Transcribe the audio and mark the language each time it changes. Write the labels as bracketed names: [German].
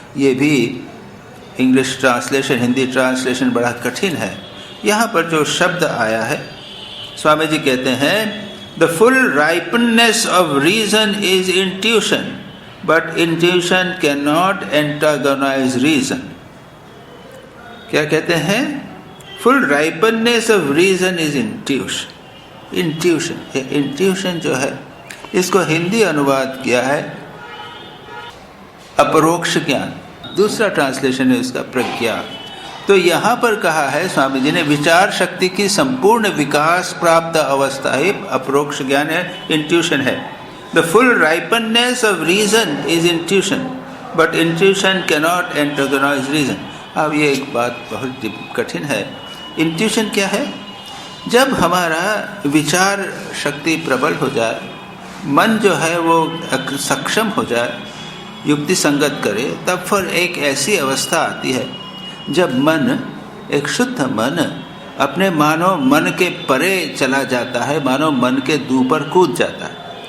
[Hindi] ये भी English translation, Hindi translation बड़ा कठिन है। यहाँ पर जो शब्द आया है, स्वामी जी कहते हैं [English] The full ripeness of reason is intuition but intuition cannot antagonize reason। [Hindi] क्या कहते हैं? [English] full ripeness of reason is intuition। [Hindi] intuition जो है, इसको हिंदी अनुवाद किया है अपरोक्ष ज्ञान। दूसरा ट्रांसलेशन है उसका प्रज्ञा। तो यहाँ पर कहा है स्वामी जी ने विचार शक्ति की संपूर्ण विकास प्राप्त अवस्था ही अपरोक्ष ज्ञान है, इंट्यूशन है। [English] The full ripeness of reason is intuition, but intuition cannot antagonize reason। [Hindi] अब ये एक बात बहुत कठिन है। इंट्यूशन क्या है? जब हमारा विचार शक्ति प्रबल हो जाए, मन जो है वो सक्षम हो जाए, युक्ति संगत करे, तब फिर एक ऐसी अवस्था आती है जब मन, एक शुद्ध मन, अपने मानो मन के परे चला जाता है, मानो मन के ऊपर कूद जाता है।